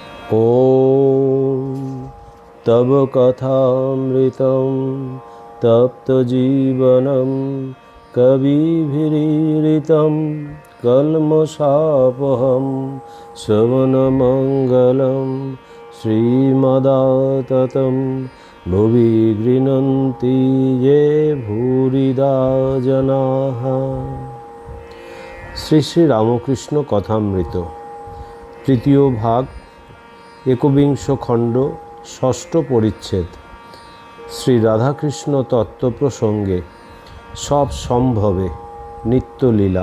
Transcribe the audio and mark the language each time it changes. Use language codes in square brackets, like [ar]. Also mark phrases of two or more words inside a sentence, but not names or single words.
[sa] ॐ तव कथामृतं तप्तजीवनं कविभिरीरितं कल्मषापहं श्रवणमङ्गलं श्रीमदाततं भुवि गृह्णन्ति ये भूरिदा जनाः। [bn] শ্রী শ্রী রামকৃষ্ণ কথামৃত তৃতীয় ভাগ, একবিংশ খণ্ড, ষষ্ঠ পরিচ্ছেদ। শ্রী রাধাকৃষ্ণ তত্ত্ব প্রসঙ্গে সব সম্ভবে নিত্যলীলা।